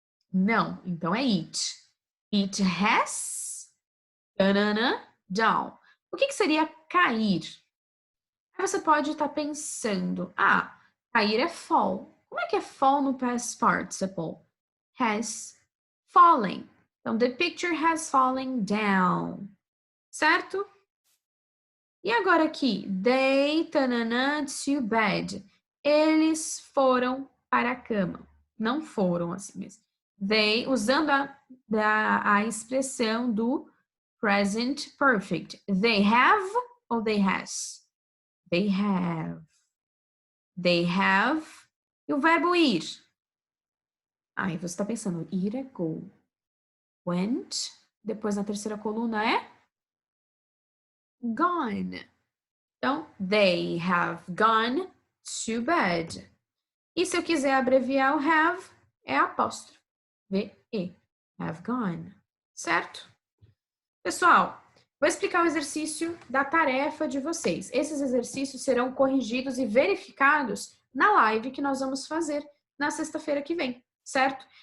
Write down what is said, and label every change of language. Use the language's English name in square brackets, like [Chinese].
[Portuguese] Não. Então, é [English] it. It has down. [Portuguese] O que seria cair? Aí você pode estar pensando, cair é fall. Como é que é fall no past participle? [English] Has fallen. [Portuguese] Então, [English] the picture has fallen down. [Portuguese] Certo? E agora aqui, [English] they to bed. [Portuguese] Eles foram para a cama. Não foram assim mesmo. They, usando a expressão do present perfect. [English] They have ou they has? They have. They have. E o verbo ir? [Portuguese] Aí você está pensando, ir é go. Went. Depois na terceira coluna é gone. Então, [English] they have gone to bed. [Portuguese] E se eu quiser abreviar o have, é apóstrofe. V-E. Have gone. Certo? Pessoal, vou explicar o exercício da tarefa de vocês. Esses exercícios serão corrigidos e verificados na live que nós vamos fazer na sexta-feira que vem, certo?